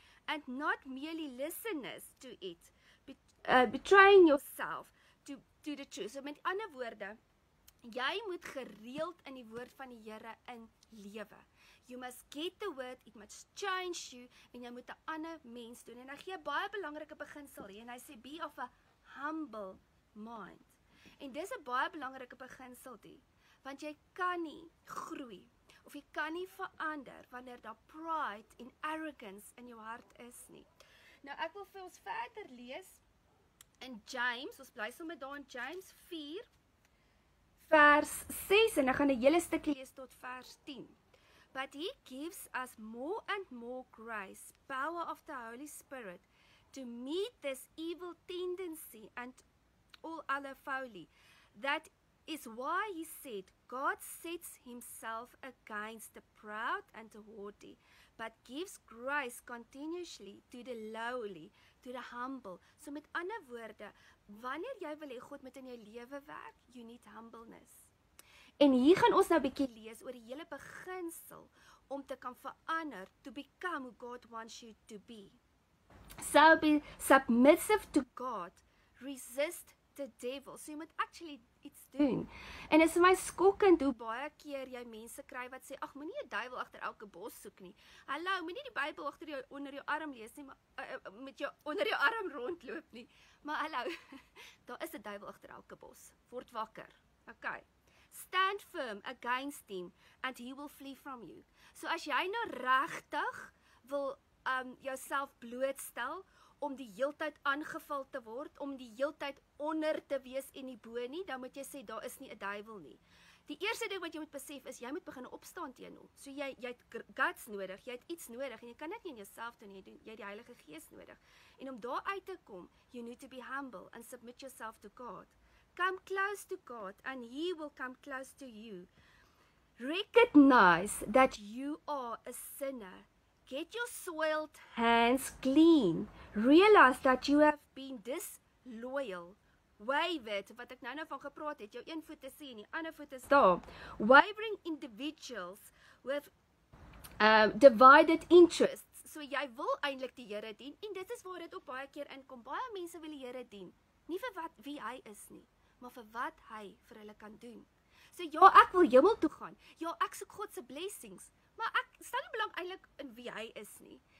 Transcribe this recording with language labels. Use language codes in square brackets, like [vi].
[en] And not merely listeners to it, betraying yourself to the truth. [af] So met ander woorde, jy moet gereeld in die woord van die Here in lewe. [en] You must get the word, it must change you, [af] en jy moet 'n ander mens doen. En hy gee 'n baie belangrike beginsel hier, en hy sê, [en] be of a humble mind. [af] En dis 'n baie belangrike beginsel die, want jy kan nie groei, of jy kan nie verander, wanneer daar pride en arrogance in jou hart is nie. Nou ek wil vir ons verder lees, in James, ons bly sommer daar in James 4, vers 6, en ek gaan 'n hele stukkie lees tot vers 10. [en] But he gives us more and more grace, power of the Holy Spirit, to meet this evil tendency and all other folly. That is why he said, God sets himself against the proud and the haughty, but gives grace continuously to the lowly, to the humble. [af] So met ander woorde, wanneer jy wil hê God moet in jou lewe werk, [en] you need humbleness. [af] En hier gaan ons nou 'n bietjie lees oor die hele beginsel om te kan verander, [en] to become who God wants you to be. So be submissive to God, resist the devil. [af] So jy moet actually iets doen. En dit is vir my skokkend hoe baie keer jy mense kry wat sê, ag, moenie 'n duiwel agter elke bos soek nie. Hallo, moenie die Bybel agter jou onder jou arm lees nie, maar met jou onder jou arm rondloop nie. Maar hallo, daar is 'n duiwel agter elke bos. Word wakker. Okay. [en] Stand firm against him, and he will flee from you. [af] So as jy nou regtig wil jouself blootstel, om die heeltyd aangeval te word, om die heeltyd onder te wees en nie bo nie, dan moet jy sê, daar is nie 'n duiwel nie. Die eerste ding wat jy moet besef is, jy moet begin opstaan teen hom. So jy het guts nodig, jy het iets nodig, en jy kan dit nie in jouself doen, jy het die Heilige Gees nodig. En om daar uit te kom, [en] you need to be humble and submit yourself to God. Come close to God, and he will come close to you. Recognize that you are a sinner. Get your soiled hands clean. Realize that you have been disloyal. [af] Wavered, wat ek nou van gepraat het, jou een voet is hier en die ander voet is daar. [en] Wavering individuals with divided interests. [af] So jy wil eintlik die Here dien, en dit is waar dit op baie keer inkom. Baie mense wil die Here dien, nie vir wie hy is nie, maar vir wat hy vir hulle kan doen. So ja, ek wil hemel toe gaan. Ja, ek soek God se blessings, maar ek stel nie belang eintlik in wie hy is nie.